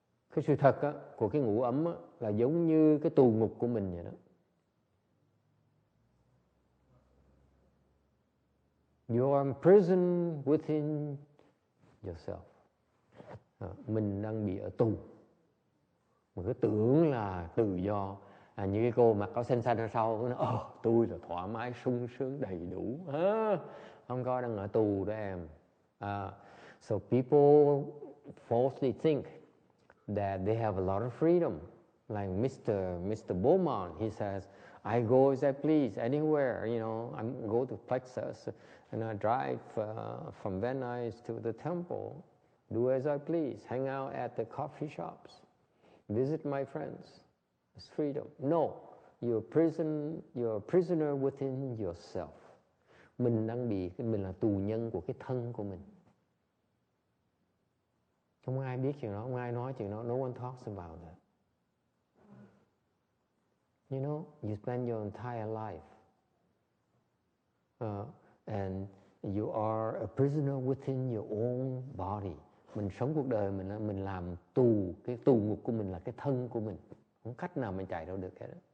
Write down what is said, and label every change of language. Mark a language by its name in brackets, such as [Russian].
[Vietnamese] Cái sự thật á, của cái ngũ ấm á, là giống như cái tù ngục của mình vậy đó. [English] You are imprisoned within yourself. [Vietnamese] Mình đang bị ở tù. Mình cứ tưởng là tự do. Như cái cô mặc áo xanh ở sau, nó tôi là thoải mái, sung sướng, đầy đủ. Không có, đang ở tù đó em. [English] So people falsely think that they have a lot of freedom. Like Mr. Bowman, he says, I go as I please anywhere. You know, I go to Plexus and I drive from Venice to the temple, do as I please, hang out at the coffee shops, visit my friends. It's freedom. No, you're a prisoner within yourself. [Vietnamese] Mình là tù nhân của cái thân của mình. Không ai biết chuyện đó, không ai nói chuyện đó. [English] No one talks about that. You know, you spend your entire life and you are a prisoner within your own body. [Vietnamese] Mình sống cuộc đời mình làm tù, cái tù ngục của mình là cái thân của mình. Không cách nào mình chạy đâu được hết.